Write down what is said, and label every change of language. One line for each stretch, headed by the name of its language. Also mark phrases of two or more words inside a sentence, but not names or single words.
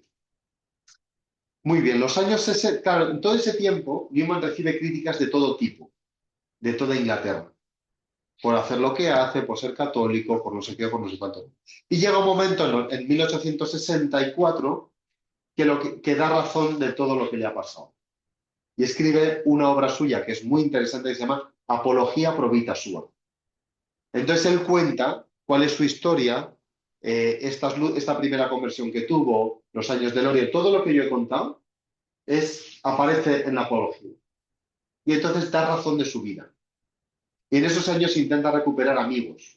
Spanish: Muy bien, los años 60, claro, en todo ese tiempo Newman recibe críticas de todo tipo, de toda Inglaterra, por hacer lo que hace, por ser católico, por no sé qué, por no sé cuánto. Y llega un momento en 1864 que da razón de todo lo que le ha pasado. Y escribe una obra suya que es muy interesante, que se llama Apología pro vita sua. Entonces él cuenta cuál es su historia, esta primera conversión que tuvo, los años de gloria, todo lo que yo he contado, aparece en la Apología. Y entonces da razón de su vida. Y en esos años intenta recuperar amigos.